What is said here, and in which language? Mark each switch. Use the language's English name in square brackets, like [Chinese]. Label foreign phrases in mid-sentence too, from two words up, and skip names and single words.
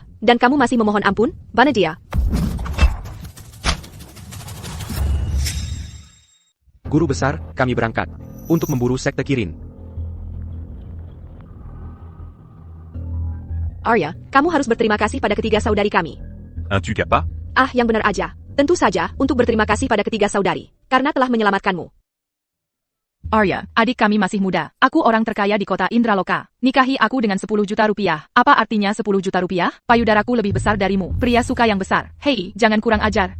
[Indonesian] Dan kamu masih memohon ampun, Banadia. Guru Besar, kami berangkat. Untuk memburu sekte Kirin. Arya, kamu harus berterima kasih pada ketiga saudari kami. Un tu pas? Ah, yang benar aja. Tentu saja, untuk berterima kasih pada ketiga saudari. Karena telah menyelamatkanmu. Arya, adik kami masih muda. Aku orang terkaya di kota Indraloka. Nikahi aku dengan 10 juta rupiah. Apa artinya 10 juta rupiah? Payudaraku lebih besar darimu. Pria suka yang besar. Hei, jangan kurang ajar.